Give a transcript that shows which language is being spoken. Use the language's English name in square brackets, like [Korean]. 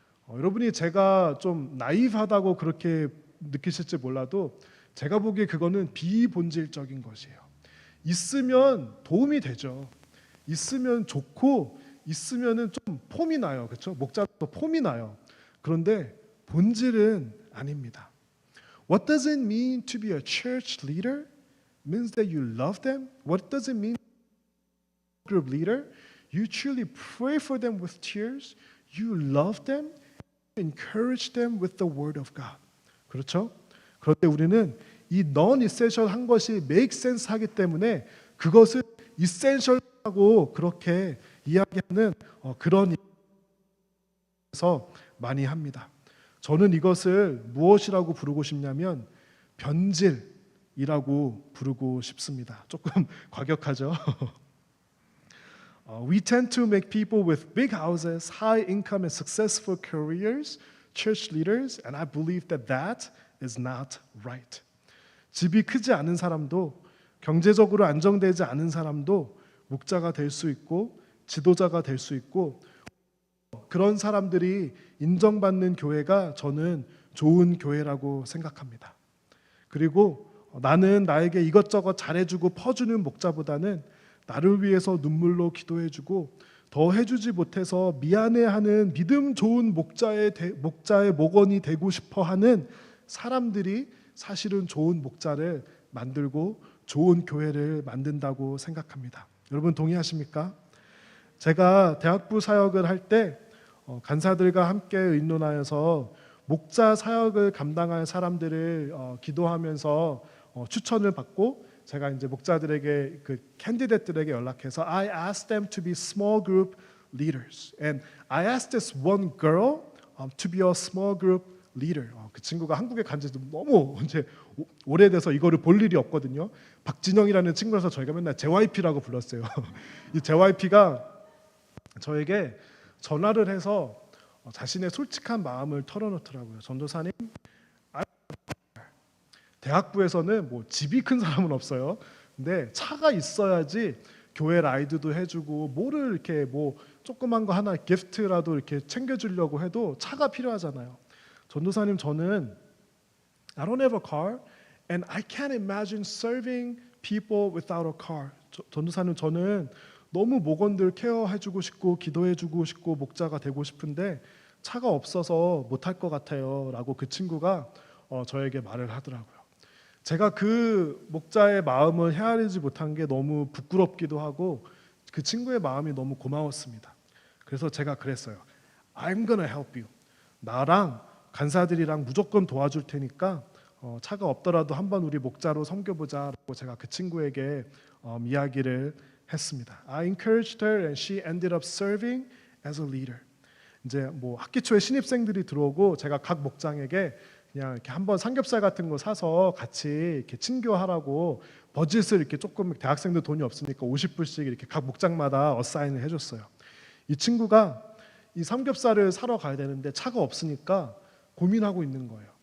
[Korean] 여러분이 제가 좀 나이브하다고 그렇게 느끼실지 몰라도 제가 보기에 그거는 비본질적인 것이에요. 있으면 도움이 되죠. 있으면 좋고 있으면은 좀 폼이 나요. 그렇죠? 목자도 폼이 나요. 그런데 본질은 아닙니다. [English] What does it mean to be a church leader? Means that you love them. What does it mean group leader? You truly pray for them with tears. You love them. Encourage them with the word of God. [Korean] 그렇죠? 그런데 우리는 이 non-essential 한 것이 [English] make sense [Korean] 하기 때문에 그것을 essential하고 그렇게 이야기하는 그런 일에서 많이 합니다. 저는 이것을 무엇이라고 부르고 싶냐면 변질이라고 부르고 싶습니다. 조금 과격하죠? [English] We tend to make people with big houses, high income and successful careers, church leaders, and I believe that that is not right. [Korean] 집이 크지 않은 사람도 경제적으로 안정되지 않은 사람도 목자가 될 수 있고 지도자가 될 수 있고 그런 사람들이 인정받는 교회가 저는 좋은 교회라고 생각합니다. 그리고 나는 나에게 이것저것 잘해주고 퍼주는 목자보다는 나를 위해서 눈물로 기도해주고 더 해주지 못해서 미안해하는 믿음 좋은 목자의 목원이 되고 싶어하는 사람들이 사실은 좋은 목자를 만들고 좋은 교회를 만든다고 생각합니다. 여러분 동의하십니까? 제가 대학부 사역을 할 때 간사들과 함께 의논하여서 목자 사역을 감당할 사람들을 기도하면서 추천을 받고 제가 이제 목자들에게 그 캔디데이트들에게 연락해서 [English] I asked them to be small group leaders and I asked this one girl to be a small group leader. [Korean] 그 친구가 한국에 간 지 너무 이제 오래돼서 이거를 볼 일이 없거든요. 박진영이라는 친구라서 저희가 맨날 JYP라고 불렀어요. 이 JYP가 저에게 전화를 해서 자신의 솔직한 마음을 털어놓더라고요. 전도사님, 대학부에서는 뭐 집이 큰 사람은 없어요. 근데 차가 있어야지 교회 라이드도 해주고 뭐를 이렇게 뭐 조그만 거 하나 기프트라도 이렇게 챙겨주려고 해도 차가 필요하잖아요. 전도사님, 저는 [English] I don't have a car and I can't imagine serving people without a car. [Korean] 전도사님, 저는 너무 목원들 케어해주고 싶고 기도해주고 싶고 목자가 되고 싶은데 차가 없어서 못할 것 같아요 라고 그 친구가 저에게 말을 하더라고요. 제가 그 목자의 마음을 헤아리지 못한 게 너무 부끄럽기도 하고 그 친구의 마음이 너무 고마웠습니다. 그래서 제가 그랬어요. [English] I'm gonna help you. [Korean] 나랑 간사들이랑 무조건 도와줄 테니까 차가 없더라도 한번 우리 목자로 섬겨보자라고 제가 그 친구에게 이야기를 했습니다. [English] I encouraged her and she ended up serving as a leader. [Korean] 이제 뭐 학기 초에 신입생들이 들어오고 제가 각 목장에게 그냥 이렇게 한번 삼겹살 같은 거 사서 같이 이렇게 친교하라고 버짓을 이렇게 조금 대학생들 돈이 없으니까 50불씩 이렇게 각 목장마다 어사인을 해줬어요. 이 친구가 이 삼겹살을 사러 가야 되는데 차가 없으니까 고민하고 있는 거예요.